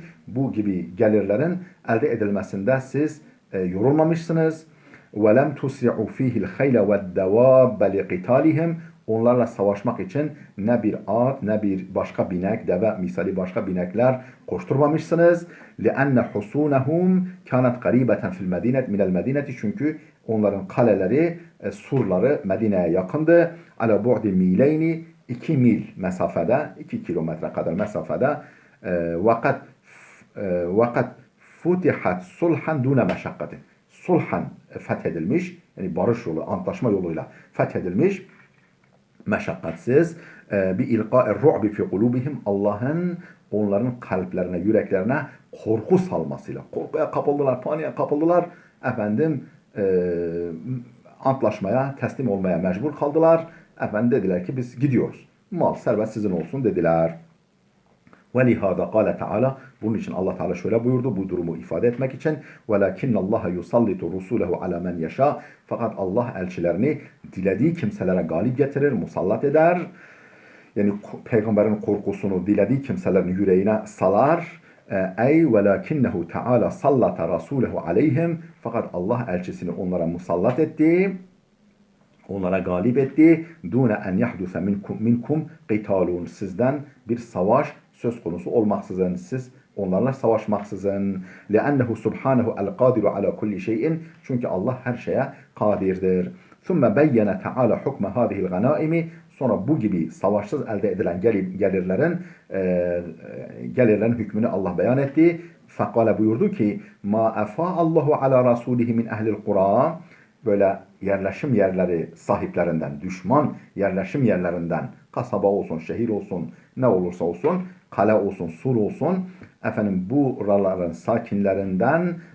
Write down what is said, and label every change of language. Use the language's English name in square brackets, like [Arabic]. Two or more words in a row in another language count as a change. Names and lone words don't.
[Turkish] Bu gibi gelirlerin elde edilmesinde siz yorulmamışsınız. [Arabic] وَلَمْ تُسْرِعُوا فِيهِ الْخَيْلَ وَالدَّوَابَّ لِقِتَالِهِمْ. [Turkish] Onlarla savaşmak için ne bir at ne bir başka binek, deve misali başka binekler koşturmamışsınız. [Arabic] لِأَنَّ حُصُونَهُمْ كَانَتْ قَرِيبَةً فِي الْمَدِينَةِ مِنَ الْمَدِينَةِ. [Turkish] Çünkü onların kaleleri, surları Medine'ye yakındı. [Arabic] عَلَى بُعْدِ مِيلَيْنِ [Turkish] 2 mil mesafede, 2 kilometre kadar mesafede. [Arabic] وَقَدْ فُتِحَتْ صُلْحًا دُونَ مَشَقَّةٍ. [Turkish] Sulhan fethedilmiş, yani barış yolu, antlaşma yoluyla fethedilmiş. [Arabic] Meşakkatsiz بِإِلْقَاءِ الرُّعْبِ فِي قُلُوبِهِمْ. [Turkish] Allah'ın onların kalplerine, yüreklerine korku salmasıyla. Korkuya kapıldılar, paniğe kapıldılar. Efendim antlaşmaya, teslim olmaya mecbur kaldılar. Efendim dediler ki biz gidiyoruz. Mal, servet sizin olsun dediler. [Arabic] وَلِهَذَا قَالَ تَعَالَى. [Turkish] Bunun için Allah Teala şöyle buyurdu, bu durumu ifade etmek için. [Arabic] وَلَكِنَّ اللّٰهَ يُسَلِّتُ رُسُولَهُ عَلَى مَنْ يَشَاءُ. [Turkish] Fakat Allah elçilerini dilediği kimselere galip getirir, musallat eder. Yani peygamberin korkusunu dilediği kimselerin yüreğine salar. [Arabic] Ey وَلَكِنَّهُ تَعَالَى سَلَّتَ رَسُولَهُ عَلَيْهِمْ. [Turkish] Fakat Allah elçisini onlara musallat etti. Onlara galip etti. [Arabic] دُونَ أَنْ يَحْدُثَ مِنْكُمْ قِتَالٌ. [Turkish] Sizden bir savaş söz konusu olmaksızın siz Onlarla savaşmaksızın. [Arabic] لِأَنَّهُ سُبْحَانَهُ الْقَادِرُ عَلَى كُلِّ şeyin. [Turkish] Çünkü Allah her şeye kadirdir. [Arabic] ثُمَّ بَيَّنَ تَعَالَى حُكْمَ هَذِهِ الْغَنَائِمِ. [Turkish] Sonra bu gibi savaşsız elde edilen gelirlerin hükmünü Allah beyan etti. Fakale buyurdu ki [Arabic] مَا أَفَاءَ اللَّهُ عَلَى رَسُولِهِ مِنْ أَهْلِ الْقُرَى, [Turkish] böyle yerleşim yerleri sahiplerinden, düşman yerleşim yerlerinden, kasaba olsun, şehir olsun, ne olursa olsun, kale olsun, sur olsun, efendim buraların sakinlerinden